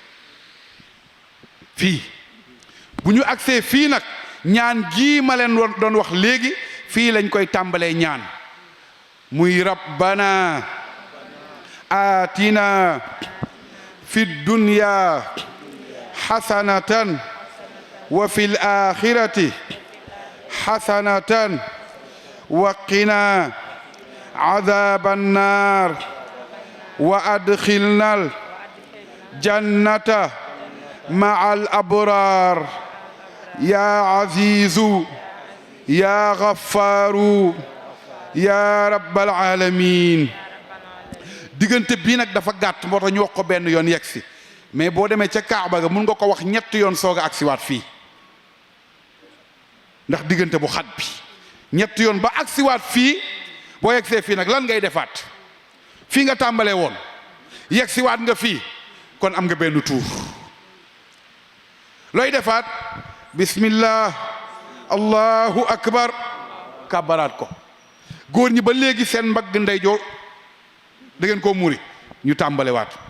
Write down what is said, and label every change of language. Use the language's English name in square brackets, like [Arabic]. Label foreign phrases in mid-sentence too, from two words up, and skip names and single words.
[Wolof] fii bu ñu agsee fii nag ñaan gii ma leen doon wax léegi fii lañ koy tàmbalee ñaan muy rabbana [Arabic] آتنا في الدنيا حسنة وفي الآخرة حسنة وقنا عذاب النار و أدخلنا الجنة مع الأبرار يا عزيز يا غفار يا رب العالمين [Wolof] diggante bii nag dafa gàtt moo tax ñu wax ko benn yoon yegg si mais boo demee ca Kaaba ga mun nga ko wax ñetti yoon soog a agsiwaat fii ndax diggante bu xat bi ñetti yoon ba agsiwaat fii boo yeggsee fii nag lan ngay defaat fii nga tàmbalee woon yegsiwaat nga fii kon am nga benn tuur looy defaat [Arabic] بسم الله الله أكبر [Wolof] kabaraat ko góor ñi ba léegi seen mbagg ndeyjoor da ngeen koo muri ñu tàmbalewaat